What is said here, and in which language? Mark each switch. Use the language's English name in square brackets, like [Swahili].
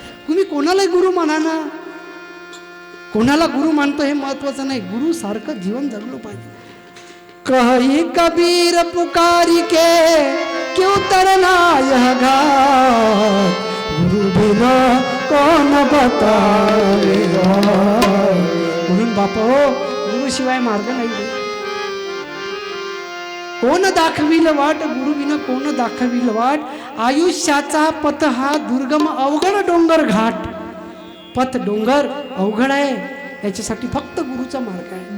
[Marathi] तुम्ही कोणालाही गुरु माना ना, कोणाला गुरु मानतो हे महत्वाचं नाही, गुरु सारखं जीवन जगलं पाहिजे. [Hindi] कही कबीर पुकारी के क्यों तरना यह घाट, गुरु बिना कोण बतावेगा. [Marathi] म्हणून बापा हो, गुरु शिवाय मार्ग नाही. कोण दाखविल वाट, गुरु बिना कोण दाखविल वाट. आयुष्याचा पथ हा दुर्गम अवघड डोंगर घाट. पथ डोंगर अवघड आहे, याच्यासाठी फक्त गुरुचा मार्ग आहे.